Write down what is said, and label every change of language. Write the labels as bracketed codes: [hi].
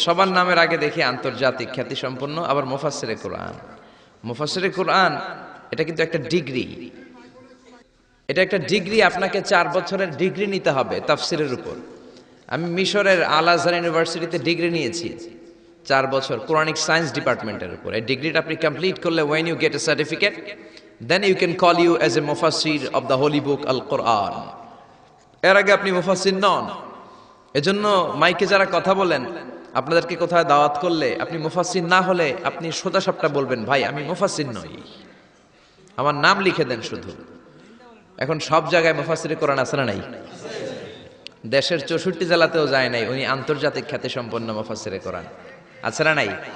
[bn] সবার নামের আগে দেখি আন্তর্জাতিক খ্যাতি সম্পন্ন, আবার মুফাসসিরে কোরআন। মুফাসসিরে কোরআন এটা কিন্তু একটা ডিগ্রি। এটা একটা ডিগ্রি, আপনাকে 4 বছরের ডিগ্রি নিতে হবে তাফসিরের উপর। আমি মিশরের আল আজহার ইউনিভার্সিটিতে ডিগ্রি নিয়েছি 4 বছর কোরআনিক সায়েন্স ডিপার্টমেন্টের উপর। এই ডিগ্রিটা আপনি কমপ্লিট করলে [en] when you get a certificate then you can call you as a mufassir of the holy book al Quran। [bn] এর আগে আপনি মুফাসসির নন। এজন্য মাইকে যারা কথা বলেন, আপনাদেরকে কোথায় দাওয়াত করলে আপনি মুফাসসির না হলে আপনি সোজা সাপটা বলবেন, ভাই আমি মুফাসসির নই, আমার নাম লিখে দেন শুধু। এখন সব জায়গায় মুফাসসিরে কোরআন আছে না নাই? দেশের 64 জেলাতেও যায় নাই, উনি আন্তর্জাতিক খ্যাতি সম্পন্ন মুফাসসিরে কোরআন আছে না নাই?